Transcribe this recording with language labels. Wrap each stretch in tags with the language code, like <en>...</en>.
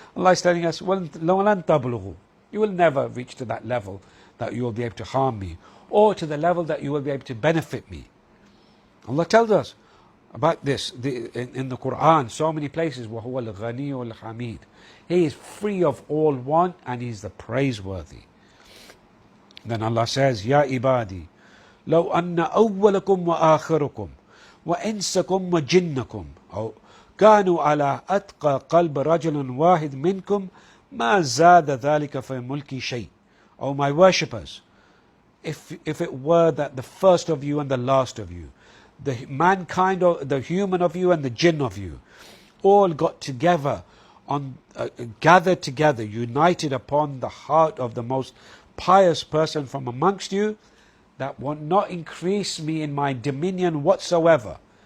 <en>Allah is telling us, you will never reach to that level that you will be able to harm me, or to the level that you will be able to benefit me. Allah tells us about this in the Quran, so many places.</en> <ar>وَهُوَ الْغَنِيُّ الْحَمِيدُ.</ar> <en>He is free of all want, and He is the praiseworthy. Then Allah says,</en> <ar>Ya ibadi, لو أن أولكم وآخركم وإنسكم وجنكم كانوا على أتقى قلب رجل واحد منكم ما زاد ذلك في ملكي شيء.</ar> <en>O my worshippers, if it were that the first of you and the last of you, the mankind, the human of you and the jinn of you, all got together, gathered together, united upon the heart of the most pious person from amongst you, that will not increase me in my dominion whatsoever.</en>